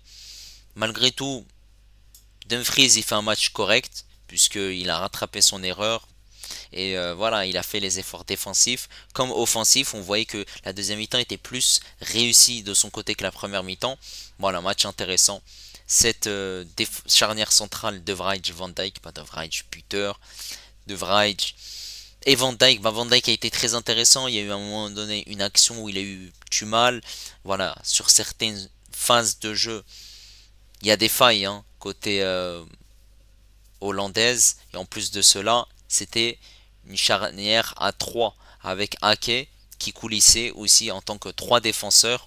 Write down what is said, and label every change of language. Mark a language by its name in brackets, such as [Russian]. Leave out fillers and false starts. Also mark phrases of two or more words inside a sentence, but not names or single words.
[French] Malgré tout, Dumfries il fait un match correct puisqu'il a rattrapé son erreur. Et voilà, il a fait les efforts défensifs. Comme offensif, on voyait que la deuxième mi-temps était plus réussie de son côté que la première mi-temps. Voilà, match intéressant. Cette charnière centrale de Vrij, Van Dijk, pas de Vrij, buteur, de Vrij et Van Dijk. Van Dijk a été très intéressant. Il y a eu à un moment donné une action où il a eu du mal. Voilà, sur certaines phases de jeu, il y a des failles hein, côté hollandaise. Et en plus de cela, c'était une charnière à 3 avec Ake qui coulissait aussi en tant que 3 défenseurs.